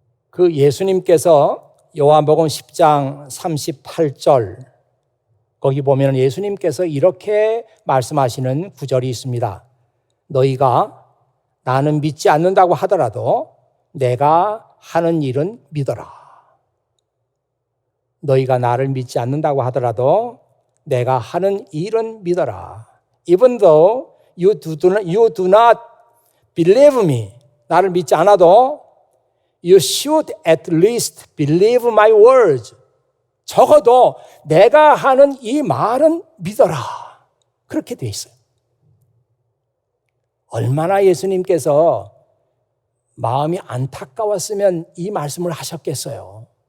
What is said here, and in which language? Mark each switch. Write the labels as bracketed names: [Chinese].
[Korean] 그 예수님께서 요한복음 10장 38절 거기 보면 예수님께서 이렇게 말씀하시는 구절이 있습니다. 너희가 나는 믿지 않는다고 하더라도 내가 하는 일은 믿어라. 너희가 나를 믿지 않는다고 하더라도 내가 하는 일은 믿어라. [English] Even though you do not believe me, [Korean] 나를 믿지 않아도 [English] you should at least believe my words. [Korean] 적어도 내가 하는 이 말은 믿어라. 그렇게 돼 있어요. 얼마나 예수님께서 마음이 안타까웠으면 이 말씀을 하셨겠어요.